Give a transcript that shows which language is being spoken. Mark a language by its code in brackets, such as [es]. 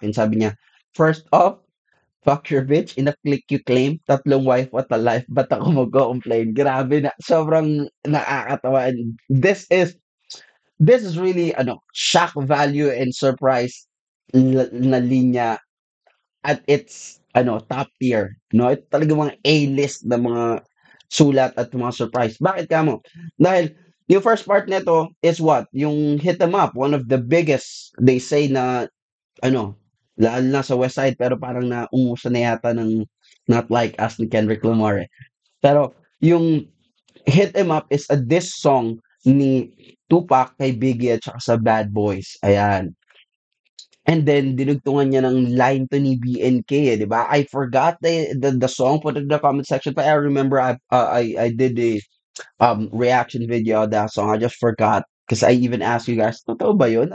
[en] And [tl] sabi niya, [en] first off, fuck your bitch, in a click you claim, tatlong wife, what a life, [tl] ba't ako mag-complain? Grabe na, sobrang nakakatawa. [en] And this is really, shock value and surprise [tl] na linya [en] at its, top tier. [tl] No? Ito talaga mga A-list na mga sulat at mga surprise. Bakit kamo? Dahil, yung first part nito [en] is what? [tl] Yung hit 'em up, [en] one of the biggest, they say [tl] na, lalo na sa West Side, pero parang naungusan na yata ng Not Like Us ni Kendrick Lamar. [en] Pero yung Hit 'Em Up is a diss song ni Tupac kay Biggie [tl] at saka sa [en] Bad Boys. Ayan. And then, [tl] dinugtungan niya ng line to ni BNK, di ba? [en] I forgot the song, put it in the comment section, but I remember I did a reaction video of that song. I just forgot. Because I even asked you guys, [tl] totoo ba yun?